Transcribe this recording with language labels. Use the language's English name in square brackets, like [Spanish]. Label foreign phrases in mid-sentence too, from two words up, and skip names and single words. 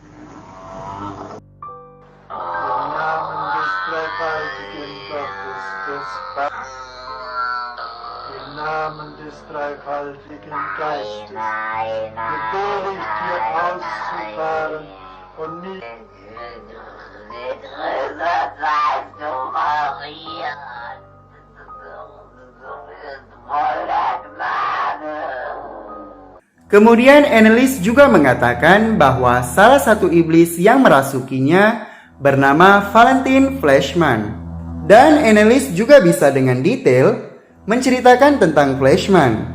[German] Im Namen des dreifaltigen Gottes, des Im Namen des dreifaltigen Geistes befehle ich dir auszufahren und nicht Weißt du, Maria? [Indonesian] Kemudian Annelies juga mengatakan bahwa salah satu iblis yang merasukinya bernama Valentin Fleshman. Dan Annelies juga bisa dengan detail menceritakan tentang Fleshman.